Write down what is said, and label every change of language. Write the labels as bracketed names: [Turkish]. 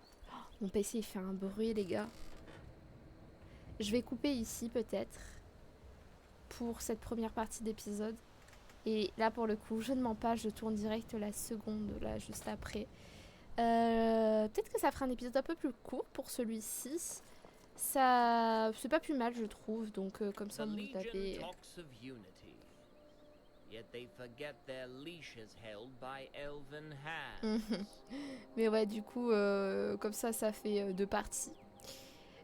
[French] Oh, mon PC il fait un bruit, les gars. Je vais couper ici peut-être pour cette première partie d'épisode. Et là pour le coup, je ne mens pas, je tourne direct la seconde, là juste après. Peut-être que ça fera un épisode un peu plus court pour celui-ci. Ça, c'est pas plus mal je trouve, donc comme ça [English] The [French] on [English] Legion [French] tapait. [English] talks of unity, yet they forget their leash is held by elven hands. [French] Mais ouais, du coup, comme ça fait deux parties. Je vous reprends